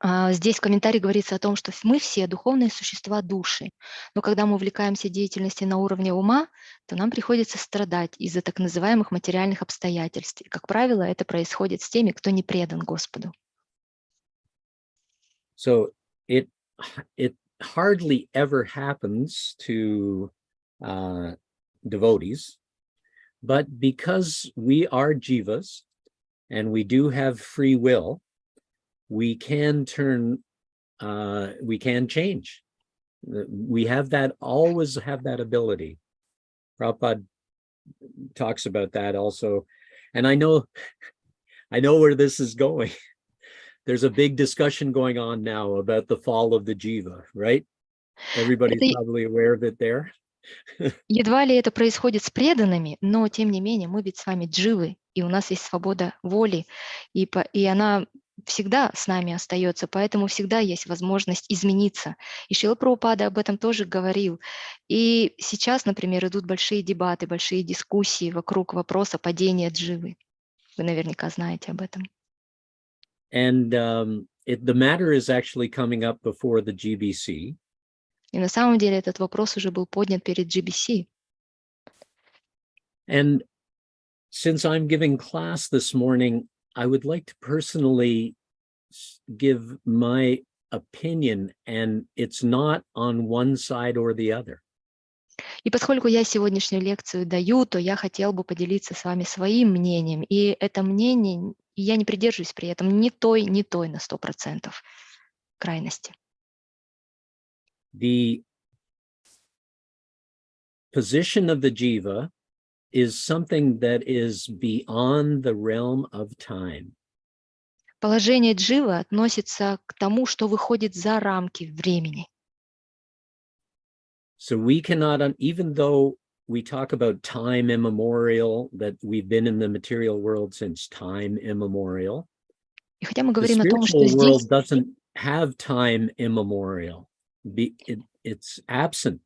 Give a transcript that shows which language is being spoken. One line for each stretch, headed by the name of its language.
Russian: Здесь в комментарии говорится о том, что мы все духовные существа души, но когда мы увлекаемся деятельностью на уровне ума, то нам приходится страдать из-за так называемых материальных обстоятельств. И, как правило, это происходит с теми, кто не предан Господу.
English: So it hardly ever happens to devotees, but because we are jivas and we do have free will, we can change. We always have that ability. Prabhupada talks about that also. And I know where this is going. There's a big discussion going on now about the fall of the jiva, right? Everybody's probably aware of it there.
Russian: Едва ли это происходит с преданными, но тем не менее мы ведь с вами дживы, и у нас есть свобода воли, и она всегда с нами остается, поэтому всегда есть возможность измениться. И Шрила Прабхупада об этом тоже говорил. И сейчас, например, идут большие дебаты, большие дискуссии вокруг вопроса падения дживы. Вы наверняка знаете об этом.
English: And the matter is actually coming up before the GBC.
Russian: И на самом деле этот вопрос уже был поднят перед GBC.
English: And since I'm giving class this morning, I would like to personally give my opinion, and it's not on one side or the other.
Russian: И поскольку я сегодняшнюю лекцию даю, то я хотел бы поделиться с вами своим мнением. И это мнение, я не придерживаюсь при этом ни той на 100% крайности.
English: The position of the jiva is something that is beyond the realm of time.
Russian: Положение дживы относится к тому, что выходит за рамки времени.
English: So we cannot, even though we talk about time immemorial, that we've been in the material world since time immemorial,
Russian: И хотя мы
English: the
Russian: говорим о том, что
English: spiritual world
Russian: здесь
English: doesn't have time immemorial. It's absent.